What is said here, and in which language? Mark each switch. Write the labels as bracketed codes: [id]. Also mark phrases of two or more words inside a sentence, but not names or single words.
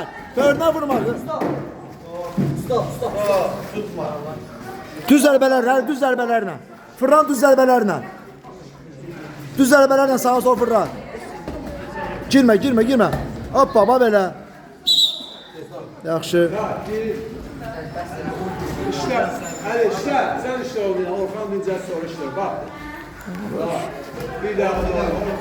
[az] Böyrünə vurmaq. Düz zərbələrlə. Fırlan düz zərbələrlə. Düz zərbələrlə sağa sol fırlan. Girmə. Hoppa, bax belə. Yaxşı. [tr] İşte, sen işte ol. Orhan Dincel sonra işte. Bak. Bir daha.